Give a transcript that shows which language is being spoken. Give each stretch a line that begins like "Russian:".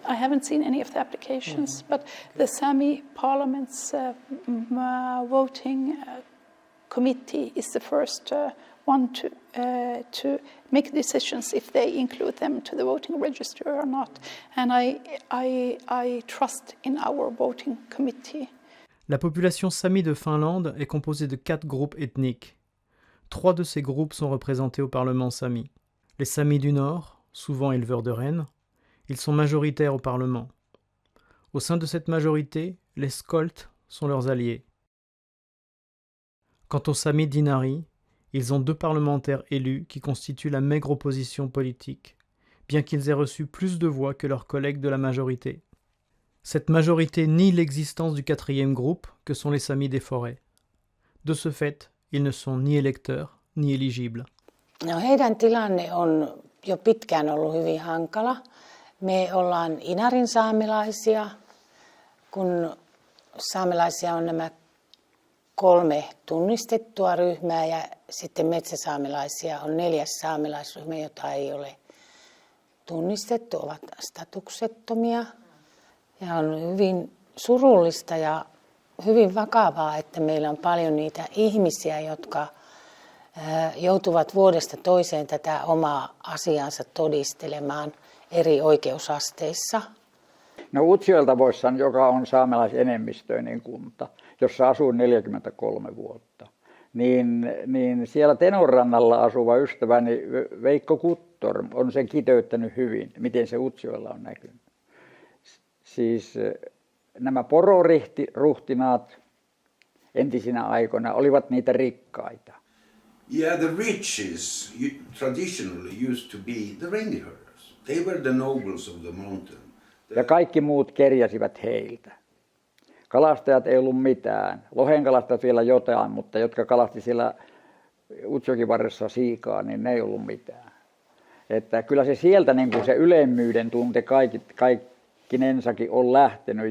English: I haven't seen any of the applications, but the Sami Parliament's voting committee is the first one to make decisions if they include them to the voting register or not. And I trust in our voting committee.
French: La population Sami de Finlande est composée de 4 groupes ethniques. 3 de ces groupes sont représentés au Parlement Sami. Les Samis du Nord, souvent éleveurs de rennes, ils sont majoritaires au Parlement. Au sein de cette majorité, les Skolt sont leurs alliés. Quant aux Samis d'Inari, ils ont 2 parlementaires élus qui constituent la maigre opposition politique, bien qu'ils aient reçu plus de voix que leurs collègues de la majorité. Cette majorité nie l'existence du 4e groupe, que sont les Samis des forêts. De ce fait, ils ne sont ni électeurs, ni éligibles.
Finnish: No, heidän tilanne on jo pitkään ollut hyvin hankala. Me ollaan Inarin saamelaisia, kun saamelaisia on nämä 3 tunnistettua ryhmää ja sitten metsäsaamelaisia on 4. saamelaisryhmä, jota ei ole tunnistettu, ovat statuksettomia. Ja on hyvin surullista ja hyvin vakavaa, että meillä on paljon niitä ihmisiä, jotka joutuvat vuodesta toiseen tätä omaa asiansa todistelemaan eri oikeusasteissa. No Utsjoelta voisi sanoa, joka on saamelaisenemmistöinen kunta, jossa asuu 43 vuotta. Niin siellä Tenonrannalla asuva ystäväni Veikko Kuttor on sen kiteyttänyt hyvin, miten se Utsjoella on näkynyt. Siis nämä pororuhtinaat entisinä aikoina olivat niitä rikkaita.
English: Yeah, the riches traditionally used to be the reindeer herders. They were the nobles of the mountain.
Finnish: Ja kaikki muut kerjäsivät heiltä. Kalastajat ei ollut mitään. Lohenkalastajat vielä jotain, mutta jotka kalasti siellä Utsjokin varressa siikaa, niin ne ei ollut mitään. Että kyllä se sieltä niin kuin se ylemmyyden tunte kaikkinensakin on lähtenyt.